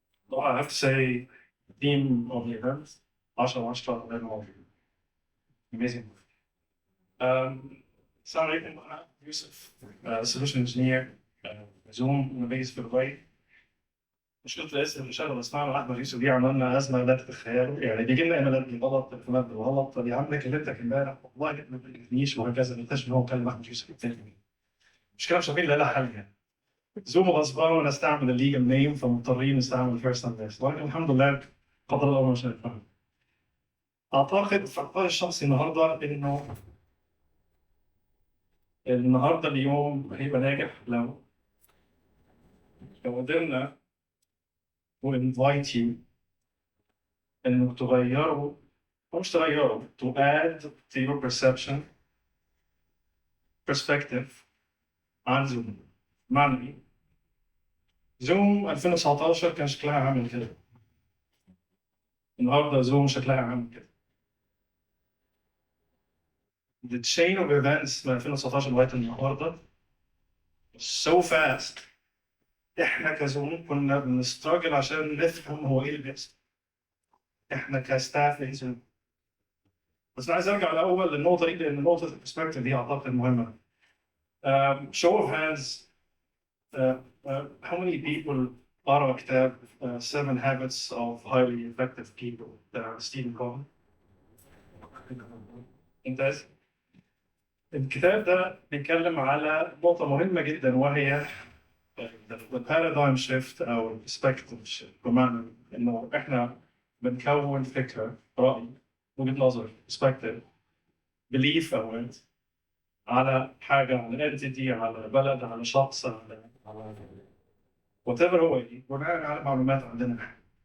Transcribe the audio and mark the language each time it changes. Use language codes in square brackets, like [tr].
[en] So I have to say, theme of the event, 10/10 [ar] غير موجود. [en] Amazing. [ar] السلام عليكم، أنا يوسف، solution engineer زوم بيز في دبي. مشكلة الاسم اللي شغل اسمعنا أحمد يوسف دي عملنا أزمة لا تتخيلوا، يعني بيجي لنا إيميلات بالغلط، تليفونات بالغلط. طب يا عم كلمتك امبارح والله ما بتجيبنيش وهكذا، نكتشف إن هو كلم أحمد يوسف التاني. مشكلة مش عارفين لها حل يعني. زوم غصبان ونستعمل الليجل نيم، فمضطرين نستعمل الفيرست اند ليست، ولكن الحمد لله قدر الله ما شاء فعل. اعتقد في الراي الشخصي النهارده انه اليوم هيبقى ناجح لو قدرنا وانفايت يو انه تغيروا، او مش تغيروا، [en] to add to your perspective [ar] عن زوم. معنى ايه؟ زوم 2019 كان شكلها عامل كده، النهارده زوم شكلها عامل كده. [en] The chain of events [ar] من 2019 لغايه النهارده [en] so fast. [ar] احنا كزوم كنا بنستراجل عشان نفهم هو ايه اللي بيحصل، احنا كستاف في زوم. بس انا عايز ارجع الاول للنقطه دي، لان نقطه البرسبكتيف دي اعتقد مهمه. [en] show of hands, how many people [ar] قرأوا كتاب Seven Habits of Highly Effective People بتاع ستيفن كوفي؟ ممتاز. الكتاب ده بيتكلم على نقطة مهمة جدا، وهي البارادايم شيفت أو البرسبكتيف شيفت، بمعنى إنه إحنا بنكون فكرة، رأي، وجهة نظر، برسبكتيف، بليف أوقات على حاجة، على انتيتي، على بلد، على شخص، على وات ايفر هو إيه، بناء على معلومات عندنا إحنا.